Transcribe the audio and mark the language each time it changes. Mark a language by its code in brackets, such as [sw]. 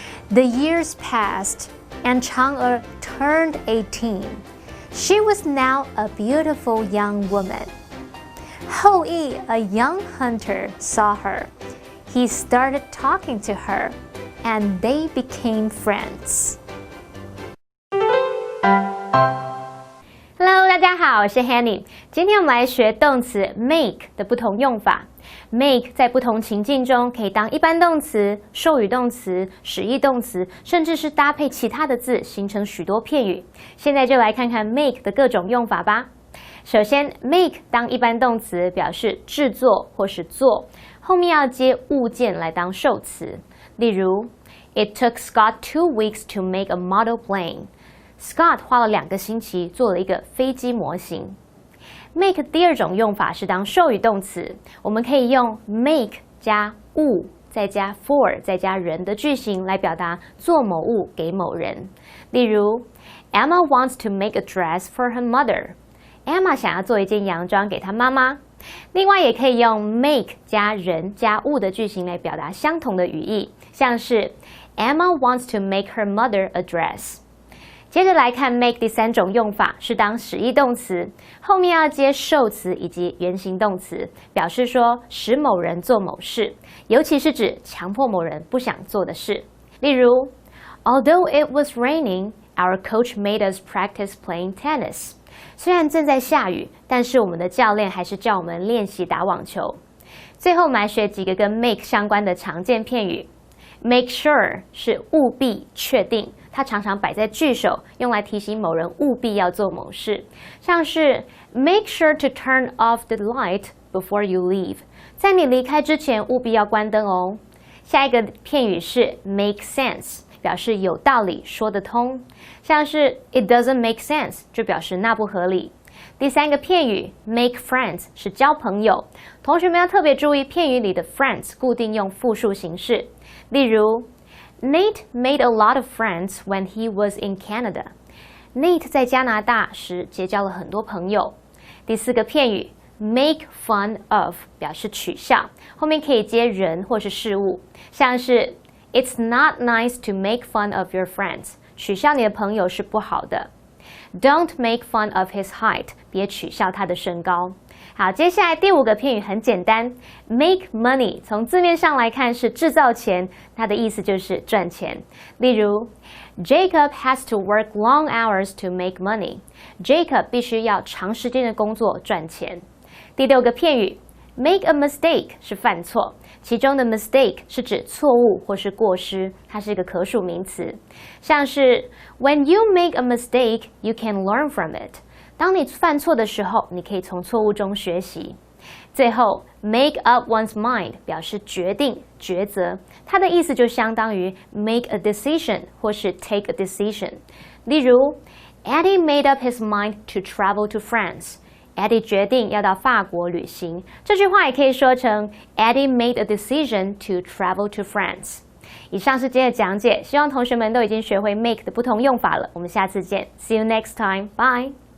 [en] The years passed, and Chang'e turned 18. She was now a beautiful young woman. Hou Yi, a young hunter, saw her. He started talking to her, and they became friends. [zh] Hello， 大家好，我是 Hanny。今天我们来学动词 make 的不同用法。 make 在不同情境中可以当一般动词、授予动词、使役动词，甚至是搭配其他的字形成许多片语。现在就来看看 make 的各种用法吧。首先 make 当一般动词表示制作或是做，后面要接物件来当受词。例如 [en] It took Scott 2 weeks to make a model plane. [zh] Scott 花了2个星期做了一个飞机模型。 make 第二种用法是当授予动词，我们可以用 make 加物再加 for 再加人的句型来表达做某物给某人。例如 [en] Emma wants to make a dress for her mother. [zh] Emma 想要做一件洋装给她妈妈。另外也可以用 make 加人加物的句型来表达相同的语义，像是 [en] Emma wants to make her mother a dress。 [zh] 接着来看 make 第三种用法是当使役动词，后面要接受词以及原形动词，表示说使某人做某事，尤其是指强迫某人不想做的事。例如 [en] Although it was raining, our coach made us practice playing tennis. [zh] 虽然正在下雨，但是我们的教练还是叫我们练习打网球。最后我们来学几个跟 make 相关的常见片语。 [en] Make sure 是务必确定，它常常摆在句首，用来提醒某人务必要做某事，像是 Make sure to turn off the light before you leave， [zh] 在你离开之前务必要关灯哦。下一个片语是 make sense， 表示有道理，说得通，像是 [en] It doesn't make sense， [zh] 就表示那不合理。第三个片语 make friends 是交朋友，同学们要特别注意片语里的 friends 固定用复数形式。例如 [en] Nate made a lot of friends when he was in Canada. [zh] Nate 在加拿大时结交了很多朋友。第四个片语 make fun of 表示取笑，后面可以接人或是事物，像是 [en] It's not nice to make fun of your friends， [zh] 取笑你的朋友是不好的。 [en] Don't make fun of his height， [zh] 别取笑他的身高。好，接下来第5个片语很简单 ，make money 从字面上来看是制造钱，它的意思就是赚钱。例如 [en] ，Jacob has to work long hours to make money。 [zh] Jacob 必须要长时间的工作赚钱。第6个片语 ，make a mistake 是犯错，其中的 mistake 是指错误或是过失，它是一个可数名词，像是 [en] When you make a mistake, you can learn from it。 [zh] 当你犯错的时候，你可以从错误中学习。最后 make up one's mind 表示决定、抉择，它的意思就相当于 [en] make a decision [zh] 或是 [en] take a decision。 [zh] 例如 [en] Eddie made up his mind to travel to France。 [zh] Eddie 决定要到法国旅行，这句话也可以说成 [en] Eddie made a decision to travel to France。 [zh] 以上是今天的讲解，希望同学们都已经学会 make 的不同用法了。我们下次见 ， [en] See you next time， bye。